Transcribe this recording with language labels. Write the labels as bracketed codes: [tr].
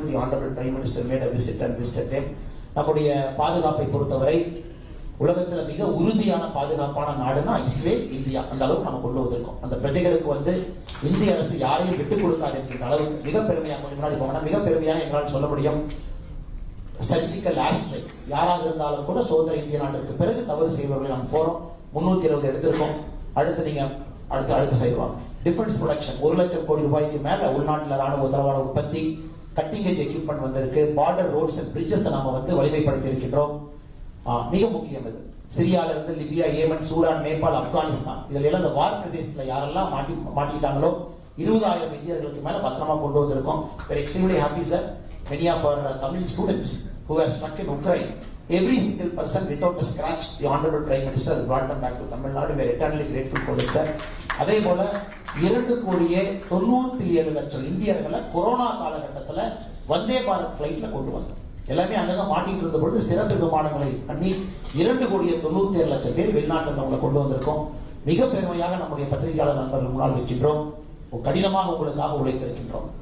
[en] The Honorable Prime Minister made a visit and visited them. [ta] நம்முடைய பாதுகாப்பை பொறுத்தவரை உலகத்தில் மிக உறுதியான பாதுகாப்பான நாடுனா இஸ்ரேல், இந்தியா. அந்த அளவுக்கு நம்ம கொண்டு வந்திருக்கோம். அந்த பிரஜைகளுக்கு இந்திய அரசு யாரையும் விட்டுக் கொடுக்காது என்கின்ற அளவுக்கு மிக பெருமையாக கொஞ்சம் முன்னாடி போனா மிக பெருமையாக எங்களால் சொல்ல முடியும். [en] surgical air strike [ta] யாராக இருந்தாலும் கூட சுதந்திர இந்திய நாட்டிற்கு பிறகு தவறு செய்வர்களை நாம் போறோம். 320 எடுத்திருக்கோம். அடுத்து நீங்க அடுத்த சைடு வாங்க. டிஃபென்ஸ் ப்ரொடக்ஷன் 1 லட்சம் கோடி ரூபாய்க்கு மேல உள்நாட்டில் ராணுவ உத்தரவாத உற்பத்தி, [en] cutting edge equipment [ta] வந்திருக்கு. [en] border roads and bridges [ta] நாம வலிமைப்படுத்தி இருக்கின்றோம். மிக முக்கியம் இது. சிரியால இருந்து Libya, Yemen, Sudan, Nepal, Afghanistan இதுல எல்லாம் இந்த வார் பிரதேசத்துல யாரெல்லாம் மாட்டிட்டாங்களோ 20,000 இந்தியர்களுக்கு மேல பத்திரமா கொண்டு வந்திருக்கோம். [en] Very extremely happy sir. Many of our Tamil students who were stuck in Ukraine, every single person without a scratch, the Honorable Prime Minister has brought them back to Tamil Nadu. We are eternally grateful for it, sir. [ta] அதே போல 2,97,00,000 இந்தியர்களை corona காலகட்டத்தில் வந்தே பாரத் பிளைட்ல கொண்டு வந்தோம். எல்லாமே அங்கங்க மாட்டிட்டு இருந்த பொழுது சிறப்பு விமானங்களை பண்ணி 2,97,00,000 பேர் வெளிநாட்டில் நம்மளை கொண்டு வந்திருக்கோம். மிக பெருமையாக நம்முடைய பத்திரிகையாளர் நண்பர்கள் முன்னால் வைக்கின்றோம். கடினமாக உங்களுக்காக உழைத்திருக்கின்றோம்.